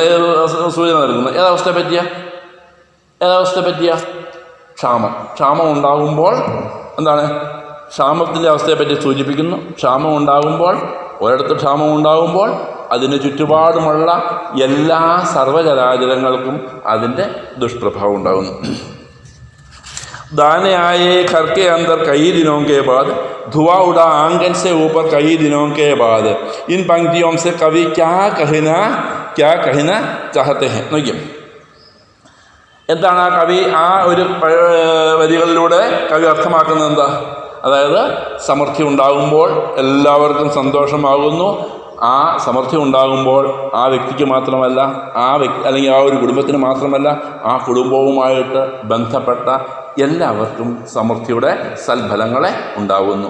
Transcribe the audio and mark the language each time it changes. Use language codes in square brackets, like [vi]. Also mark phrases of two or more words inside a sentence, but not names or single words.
[ml] ഏത് സൂചന നൽകുന്നത്? ഏതവസ്ഥയെ പറ്റിയ? ക്ഷാമം ഉണ്ടാകുമ്പോൾ എന്താണ്? ക്ഷാമത്തിൻ്റെ അവസ്ഥയെപ്പറ്റി സൂചിപ്പിക്കുന്നു. ഒരിടത്ത് ക്ഷാമം ഉണ്ടാകുമ്പോൾ അതിന് ചുറ്റുപാടുമുള്ള എല്ലാ സർവ്വചരാചരങ്ങൾക്കും അതിൻ്റെ ദുഷ്പ്രഭാവം ഉണ്ടാകുന്നു. [hi] दाने आए घर के अंदर कई दिनों के बाद धुआं उड़ा आंगन से ऊपर कई दिनों के बाद इन पंक्तियों से कवि क्या कहना चाहते हैं? [ml] നോക്കിയോ, എന്താണ് ആ കവി ആ ഒരു വരികളിലൂടെ കവി അർത്ഥമാക്കുന്നത്? എന്താ? അതായത് സമൃദ്ധി ഉണ്ടാകുമ്പോൾ എല്ലാവർക്കും സന്തോഷമാകുന്നു. ആ സമൃദ്ധി ഉണ്ടാകുമ്പോൾ ആ വ്യക്തിക്ക് മാത്രമല്ല, അല്ലെങ്കിൽ ആ ഒരു കുടുംബത്തിന് മാത്രമല്ല, ആ കുടുംബവുമായിട്ട് ബന്ധപ്പെട്ട എല്ലാവർക്കും സമൃദ്ധിയുടെ സൽഫലങ്ങളെ ഉണ്ടാകുന്നു.